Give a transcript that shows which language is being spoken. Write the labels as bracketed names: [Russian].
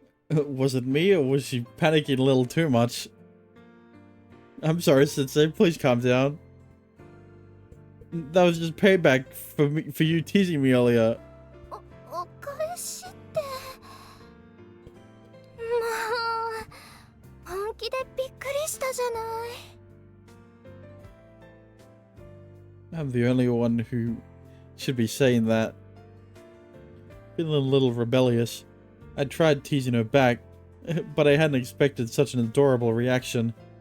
[English] Was it me, or was she panicking a little too much? I'm sorry, Sensei. Please calm down. That was just payback for you teasing me earlier. [Japanese] お返しって。もう本気でびっくりしたじゃない。 [English] I'm the only one who should be saying that. Feeling a little rebellious, I tried teasing her back, but I hadn't expected such an adorable reaction.